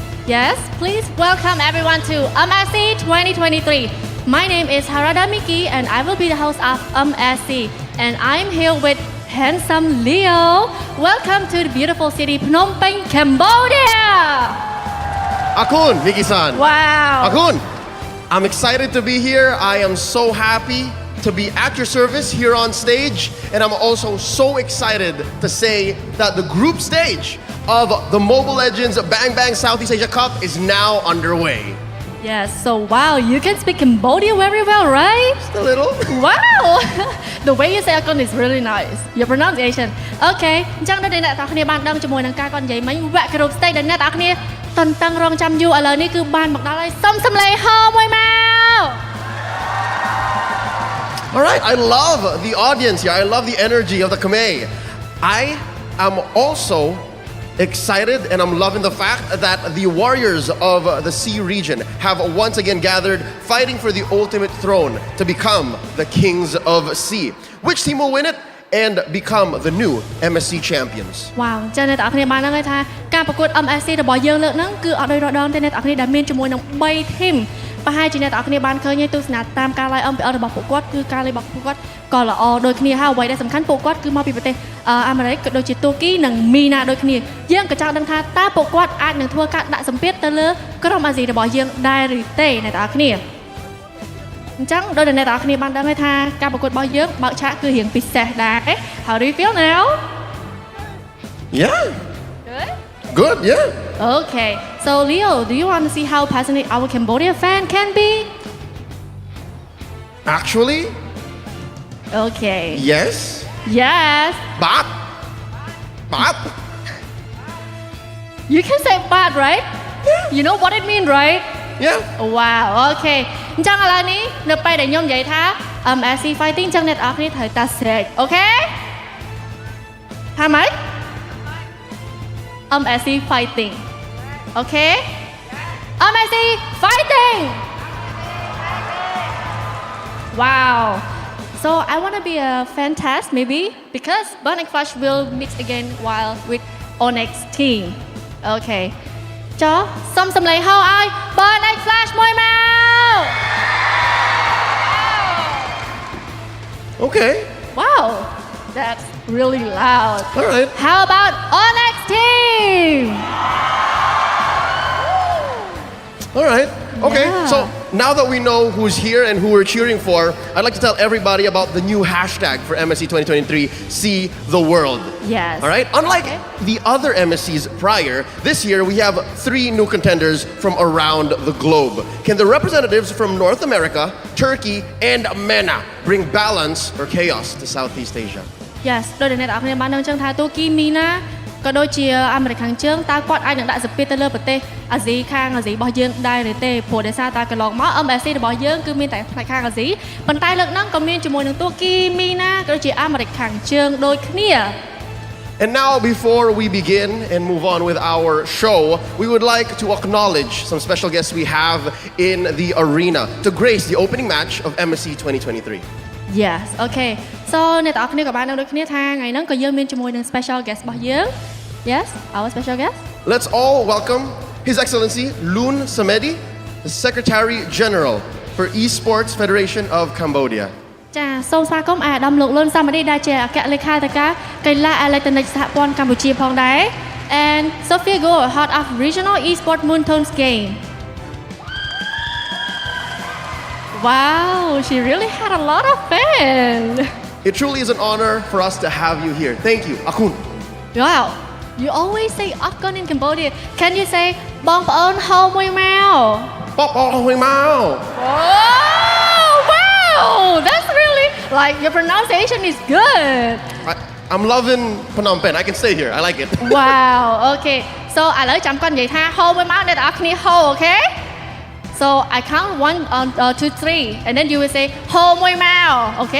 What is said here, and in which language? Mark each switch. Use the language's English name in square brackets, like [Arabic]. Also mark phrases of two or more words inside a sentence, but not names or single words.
[English] Yes, please welcome everyone to MSC 2023. My name is Harada Miki and I will be the host of MSC. And I'm here with handsome Leo. Welcome to the beautiful city Phnom Penh, Cambodia. Akun, Miki-san. Wow. Akun, I'm excited to be here. I am so happy to be at your service here on stage. And I'm also so excited to say that the group stage of the Mobile Legends Bang Bang Southeast Asia Cup is now underway. Yes, so wow, you can speak Cambodia very well, right? Just a little. Wow! The way you say Akon is really nice. Your pronunciation. [Khmer] Okay, អញ្ចឹងដូចអ្នកទាំងគ្នាបានដឹងជាមួយនឹងការគាត់និយាយមិញវគ្គ [English] group stage [Khmer] ដែលអ្នកទាំងគ្នាតន្ទឹងរង់ចាំយូរឥឡូវនេះគឺបានមកដល់ហើយសុំសំឡេងហោមួយមក [English] All right, I love the audience here. I love the energy of the Khmer. I am also excited and I'm loving the fact that the warriors of the Sea region have once again gathered fighting for the ultimate throne to become the kings of Sea. Which team will win it and become the new MSC champions? [Khmer] Wow អញ្ចឹងអ្នកទាំងគ្នាបានដឹងហើយថាការប្រកួត MSC របស់យើងលើកហ្នឹងគឺអត់ដូចរដងទេអ្នកទាំងគ្នាដែលមានជាមួយនឹង3 team ប្រហែលជាអ្នកទាំងគ្នាបានឃើញទេទស្សនាតាមការ live MPL របស់ពួកគាត់គឺការ live របស់ពួកគាត់ក៏ល្អដូចគ្នាហើយអ្វីដែលសំខាន់ពួកគាត់គឺមកពីប្រទេសអាមេរិកក៏ដូចជាទូគីនិងមីណាដូចគ្នាយើងក៏ចង់ដឹងថាតើពួកគាត់អាចនឹងធ្វើការដាក់សម្ពាធទៅលើក្រុមអាស៊ីរបស់យើងដែរឬទេអ្នកទាំងគ្នាអញ្ចឹងដោយអ្នកទាំងគ្នាបានដឹងហើយថាការប្រកួតរបស់យើងបើកឆាកគឺរៀងពិសេសដែរ [English] How do you feel now? Yeah. Good, yeah. Okay, so Leo, do you want to see how passionate our Cambodia fan can be? Actually, okay. Yes. Yes. But. You can say but, right? You know what it means, right? Yeah. Wow, okay. [Khmer] អញ្ចឹងឥឡូវនេះនៅពេលដែលខ្ញុំនិយាយថា MSC fighting អញ្ចឹងអ្នកនរគ្នាត្រូវតា [English] straight, okay? [Khmer] ថាម៉េច MSC fighting. [English] Okay? MSC fighting! Wow. So I want to be a fan test maybe because Burning Flash will mix again while with ONIC team. [Khmer] Okay. ចុះសុំសំឡេងហៅឲ្យ Burning Flash មួយមក [English] Okay. Wow. That's really loud. All right. How about ONIC team? All right. Okay. Yeah. So now that we know who's here and who we're cheering for, I'd like to tell everybody about the new hashtag for MSC 2023, See the World. Yes. All right. Unlike the other MSCs prior, this year we have 3 new contenders from around the globe. Can the representatives from North America, Turkey, and MENA bring balance or chaos to Southeast Asia? [Khmer] Yes ដោយអ្នកនរគ្នាបានដឹងចឹងថាទូគីមីណាក៏ដូចជាអាមេរិកខាងជើងតើគាត់អាចនឹងដាក់សម្ពាធទៅលើប្រទេសអាស៊ីខាងអាស៊ីរបស់យើងដែរឬទេព្រោះដោយសារតែកន្លងមក MSC របស់យើងគឺមានតែផ្នែកខាងអាស៊ីប៉ុន្តែលើកហ្នឹងក៏មានជាមួយនឹងទូគីមីណាក៏ដូចជាអាមេរិកខាងជើងដូចគ្នា [English] And now, before we begin and move on with our show, we would like to acknowledge some special guests we have in the arena to grace the opening match of MSC 2023. Yes, okay. So [Khmer] អ្នកទាំងអស់គ្នាក៏បានដឹងដូចគ្នាថាថ្ងៃហ្នឹងក៏យើងមានជាមួយនឹង [English] special guest [Khmer] របស់យើង [English] Yes, our special guest. Let's all welcome His Excellency Loun Samedi, the Secretary General for Esports Federation of Cambodia. [Khmer] ចាសូមស្វាគមន៍អាដាមលោកលុនសាម៉ាឌីដែលជាអគ្គលេខាធិការកីឡាអេឡិចត្រូនិកសហព័ន្ធកម្ពុជាផងដែរ [English] and Sophia Go, head of Regional Esports Moontones Game. Wow, she really had a lot of fans. It truly is an honor for us to have you here. Thank you, Akun. Wow, you always say Akon in Cambodia. Can you say [Khmer] បងប្អូនហោមួយមក? បងប្អូនហោមួយមក. [English] Oh, wow, that's really like your pronunciation is good. I'm loving Phnom Penh. I can stay here. I like it. Wow, okay. So [Khmer] ឥឡូវចាំគាត់និយាយថា Ho មួយមកអ្នកទាំងអស់គ្នា Ho, okay? [English] So I count 1, 2, 3, and then you will say [Khmer] ហោមួយមក, [English] okay?